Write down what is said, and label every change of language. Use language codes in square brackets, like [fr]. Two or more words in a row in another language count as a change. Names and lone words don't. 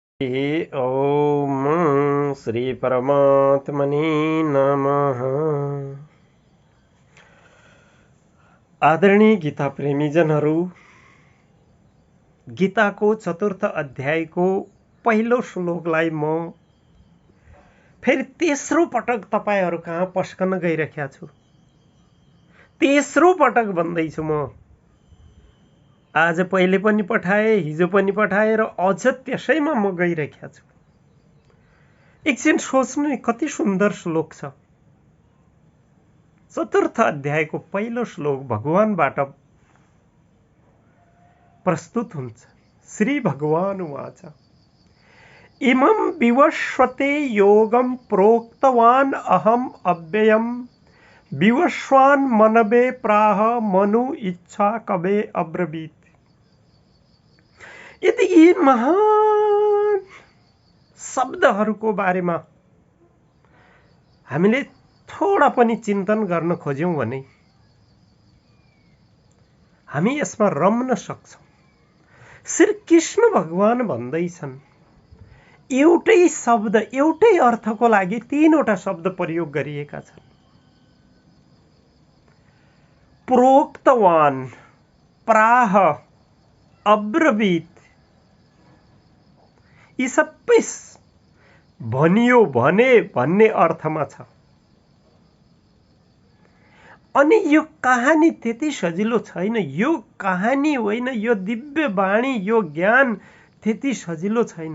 [sa] ओम श्री परमात्मने नमः। [ne] आदरणीय गीता प्रेमीजनहरू, गीताको चतुर्थ अध्यायको पहिलो श्लोकलाई म फेरि तेस्रो पटक तपाईहरु कहाँ पस्कन गइरहेको छु। तेस्रो पटक भन्दैछु म। आज पहिले पनि पठाए, हिजो पनि पठाए र अझ त्यसैमा म गइरहेको छु। एकछिन सोच्नु नि, कति सुन्दर श्लोक छ। चतुर्थ अध्यायको पहिलो श्लोक भगवानबाट प्रस्तुत हुन्छ। [sa] श्री भगवान उवाच इमं विवस्वते योगं प्रोक्तवान अहम अव्ययम् विवस्वान् मनवे प्राह मनु इच्छा कवे अब्रवीत्। [ne] यदि यी महान शब्दहरूको बारेमा हामीले थोडा पनि चिन्तन गर्न खोज्यौं भने हामी यसमा रम्न सक्छौं। श्री कृष्ण भगवान भन्दैछन्, एउटै शब्द एउटै अर्थको लागि तीनवटा शब्द प्रयोग गरिएका छन्। [sa] प्रोक्तवान, प्राह, अब्रवीत। [ne] यी सबै भनियो, भने भन्ने अर्थमा छ। अनि यो कहानी त्यति सजिलो छैन। यो कहानी होइन, यो दिव्य वाणी, यो ज्ञान त्यति सजिलो छैन।